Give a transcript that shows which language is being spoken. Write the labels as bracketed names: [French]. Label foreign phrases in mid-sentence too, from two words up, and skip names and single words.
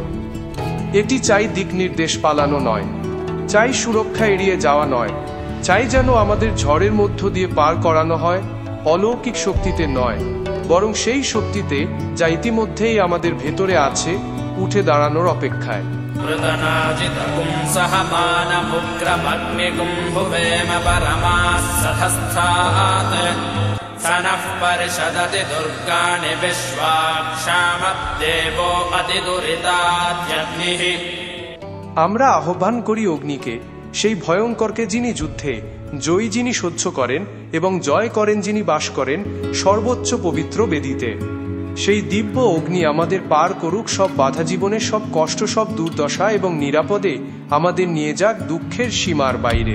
[Bangla] এটি চাই দিক নির্দেশ, পালানো নয়, চাই সুরক্ষা এড়িয়ে যাওয়া নয়, চাই যেন আমাদের ঝড়ের মধ্য দিয়ে পার করানো হয়, অলৌকিক শক্তিতে নয়, বরং সেই শক্তিতে যা ইতিমধ্যেই আমাদের ভেতরে আছে, উঠে দাঁড়ানোর অপেক্ষায়। [Sanskrit] कृतनाजितकुं सहमानमुग्रमग्निगुं भुवेम परमाः सधस्थात् स नः परिषदति दुर्गाणि विश्वाक्षामद्देवो अतिदुरिताद्यग्निः। [Bangla] আমরা আহ্বান করি অগ্নিকে, সেই ভয়ঙ্করকে যিনি যুদ্ধে জয়ী, যিনি সহ্য করেন এবং জয় করেন, যিনি বাস করেন সর্বোচ্চ পবিত্র বেদিতে। সেই দিব্য অগ্নি আমাদের পার করুক সব বাধা, জীবনের সব কষ্ট, সব দুর্দশা এবং নিরাপদে আমাদের নিয়ে যাক দুঃখের সীমার বাইরে।